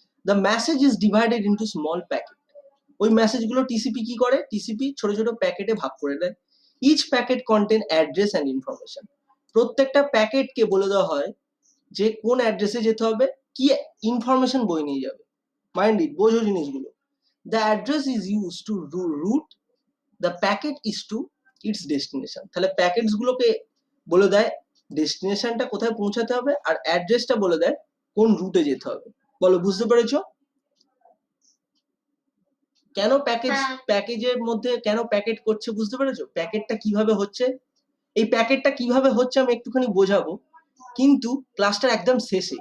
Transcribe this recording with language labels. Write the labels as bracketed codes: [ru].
[en] The message is divided into small packet. [bn] ওই message গুলো TCP কি করে, টিসিপি ছোট ছোট প্যাকেটে ভাগ করে দেয়। [en] Each packet contain address and information. [bn] প্রত্যেকটা প্যাকেটকে বলে দেওয়া হয় যে কোন অ্যাড্রেসে যেতে হবে, কি ইনফরমেশন বই নিয়ে যাবে। [en] mind it, [bn] বোঝো জিনিসগুলো। [en] The address is used to route, the packet is to its destination. [bn] তাহলে প্যাকেটস গুলোকে বলে দেয় ডেস্টিনেশনটা কোথায় পৌঁছাতে হবে, আর অ্যাড্রেসটা বলে দেয় কোন রুটে যেতে হবে। বলো, বুঝতে পেরেছো? কেন প্যাকেজ, হ্যাঁ। প্যাকেজের মধ্যে কেন প্যাকেট করছে বুঝতে পেরেছো? প্যাকেটটা কিভাবে হচ্ছে, এই প্যাকেটটা কিভাবে হচ্ছে আমি একটুখানি বোঝাবো, কিন্তু ক্লাসটার একদম শেষে।